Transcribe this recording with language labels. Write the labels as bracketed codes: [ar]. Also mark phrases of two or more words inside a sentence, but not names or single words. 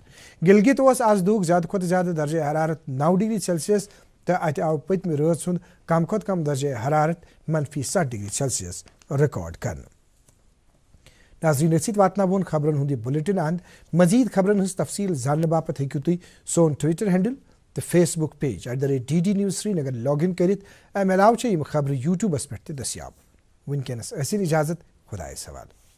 [ks] گلگت اوس آج دُہُک زیادہ کھۄتہٕ زیادہ درجہ حرارت 9 [en] degree Celsius [ks] تو اتہ آو پتمہ رٲژ سُنٛد کم کھۄتہٕ کم درجہ حرارت -7 [en] degree Celsius [ks] ریکارڈ کرنہٕ. ناظرین اتھ واتناون خبرن ہند یہ بلیٹن اند. مزید خبرن ہز تفصیل زاننے باپت ہیکو تھی سون [en] Twitter handle [ks] تو [en] Facebook page [ks] @DD News Srinagar [en] log in [ks] کرت. امہ علاوہ یم خبر یوٹیوبس پہ دستیاب. ونکس اجازت خدایس حوالہ.